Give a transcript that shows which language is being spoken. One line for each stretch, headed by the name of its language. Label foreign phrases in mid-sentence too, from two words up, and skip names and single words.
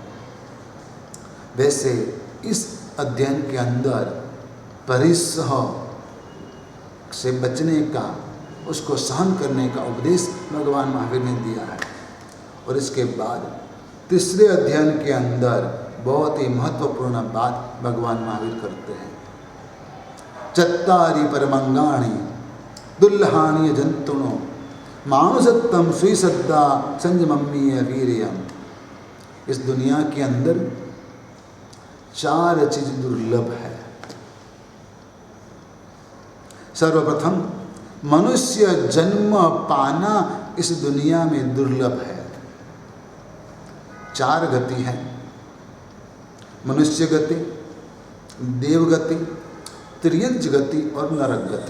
Hindi: वैसे इस अध्ययन के अंदर परिसह से बचने का, उसको सहन करने का उपदेश भगवान महावीर ने दिया है। और इसके बाद तीसरे अध्ययन के अंदर बहुत ही महत्वपूर्ण बात भगवान महावीर करते हैं।
Prakrit languages: चत्तारि परमंगाणि दुल्हानि जंतुनो मानुसत्तम सुईसद्दा संजमम्मीय वीर्यम।
Hindi: इस दुनिया के अंदर 4 चीज दुर्लभ है। सर्वप्रथम मनुष्य जन्म पाना इस दुनिया में दुर्लभ है। 4 गति है, मनुष्य गति, देव गति, त्रियंच गति और नरक गति।